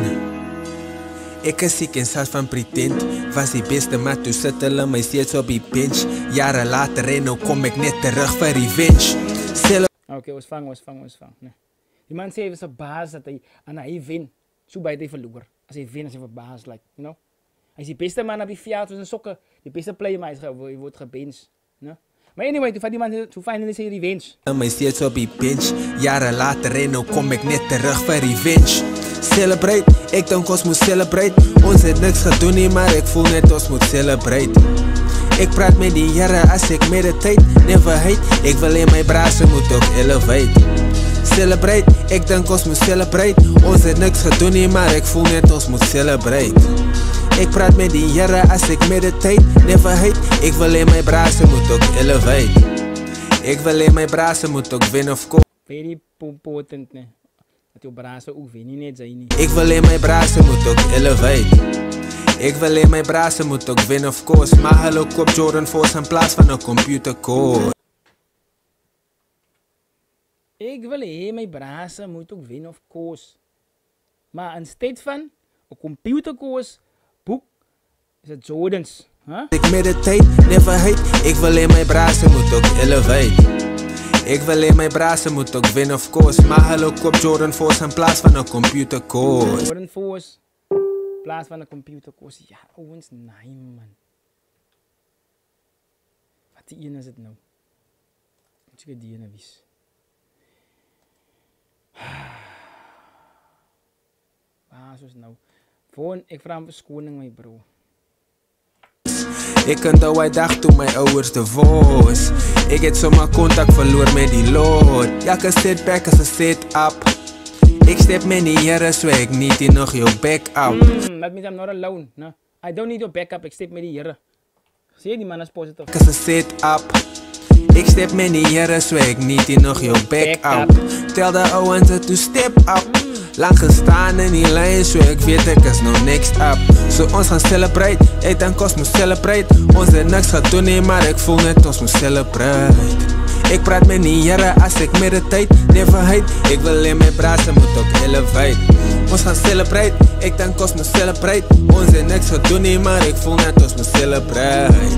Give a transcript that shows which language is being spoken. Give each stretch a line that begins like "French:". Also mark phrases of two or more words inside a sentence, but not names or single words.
Afrikaans: Ek is siek en sas van pretend, was die beste, maar toe sit hulle my steeds op die bench. Jare later en nou kom ek net terug vir revenge. Okay, ons vang. Nee. Die man sê hy was 'n baas dat hy wen, so baie hy verloor. As hy wen, as hy verbaas,
English: like, you know.
Afrikaans: Hy is die beste man op die veld, soos in sokke, die beste player, maar hy word gebench, né? Maar anyway, toe vat die man so finally sy revenge. My steeds op die bench, jare later en nou kom ek net terug vir revenge. Celebrate, ek dink ons moet celebrate. Ons het niks gedoen nie, maar ek voel net ons moet celebrate. Ek praat met die Here as ek meditate,
English: never hate.
Afrikaans: Ek wil hê my brase moet ook elevate. Celebrate, ek dink ons moet celebrate. Ons het niks gedoen nie, maar ek voel net ons moet celebrate. Ek praat met die Here as ek meditate,
English: never hate.
Afrikaans: Ek wil hê my brase moet ook elevate. Ek wil hê my brase moet ook wen of ko.
English: Very important,
Afrikaans: né? Dat jou brase ook wen, nie net sy nie. Ek wil hê my brase moet ook elevate. Ek wil hê my brase moet ook wen
English: of course.
Afrikaans: Maar hulle koop Jordan Force in plaas van 'n
English: computer core.
Afrikaans: Ek wil hê my brase moet ook wen
English: of course.
Afrikaans: Maar instead van 'n
English: computer course
Afrikaans: boek is dit Jordans, huh? Ek meditate,
English: never hate.
Afrikaans: Ek wil hê my brase moet ook elevate. Ek wil hê my brase moet ook wen
English: of course.
Afrikaans: Maar hulle koop Jordan Force in plaas van 'n
English: computer course.
Afrikaans: Jordan Force plaas van 'n
English: computer course.
Afrikaans: Ja, ouens, nee man. Wat die een is dit nou? Moet ek die ene wees. Waar is ons nou? Gewoon, ek vra om verskoning my bro. Ek onthou hy dag toe my ouers divorce. Ek het sommer kontak verloor met die Lord. Elke setback is 'n set-up. Ek step met die Here so ek niet hier nog jou back-up.
English: That means I'm not alone. No? I don't need your backup,
Afrikaans: ek step met die Here. Sê die man is positief. Is 'n set-up. Ek step met die Here so ek niet hier nog jou back-up. Tel die ouens
English: to step up.
Afrikaans: Lang gestaan in die lyn, so ek weet ek is nou
English: next up.
Afrikaans: So ons gaan celebrate, ek dink ons moet celebrate. Ons het niks gedoen nie, maar ek voel net ons moet celebrate. Ek praat met die Here as ek meditate,
English: never hate.
Afrikaans: Ek wil hê my brase moet ook elevate. Ons gaan celebrate, ek dink ons moet celebrate. Ons het niks gedoen nie, maar ek voel net ons moet celebrate.